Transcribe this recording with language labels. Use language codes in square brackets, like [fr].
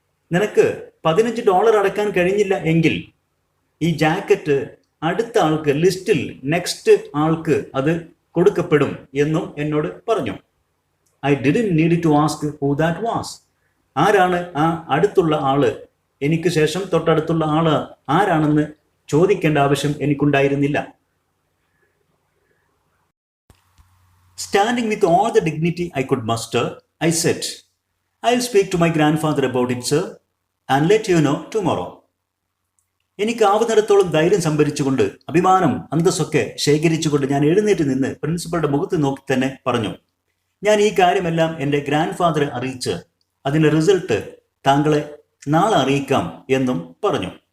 [ml] നിനക്ക് $15 അടക്കാൻ കഴിഞ്ഞില്ല എങ്കിൽ ഈ ജാക്കറ്റ് അടുത്ത ആൾക്ക്, ലിസ്റ്റിൽ നെക്സ്റ്റ് ആൾക്ക് അത് കൊടുക്കപ്പെടും എന്നും എന്നോട് പറഞ്ഞു. [en] I didn't need to ask who that was. [ml] ആരാണ് ആ അടുത്തുള്ള ആള്, എനിക്ക് ശേഷം തൊട്ടടുത്തുള്ള ആള് ആരാണെന്ന് ചോദിക്കേണ്ട ആവശ്യം എനിക്കുണ്ടായിരുന്നില്ല. [en] Standing with all the dignity I could muster, I said, I'll speak to my grandfather about it, sir, and let you know tomorrow. [ml] എനിക്ക് ആവുന്നിടത്തോളം ധൈര്യം സംഭരിച്ചുകൊണ്ട്, അഭിമാനം, അന്തസ്സൊക്കെ ശേഖരിച്ചുകൊണ്ട് ഞാൻ എഴുന്നേറ്റ് നിന്ന് പ്രിൻസിപ്പളുടെ മുഖത്ത് നോക്കി തന്നെ പറഞ്ഞു, ഞാൻ ഈ കാര്യമെല്ലാം എൻ്റെ ഗ്രാൻഡ് ഫാദറെ അറിയിച്ച് അതിൻ്റെ റിസൾട്ട് താങ്കളെ നാളെ അറിയിക്കാം എന്നും പറഞ്ഞു.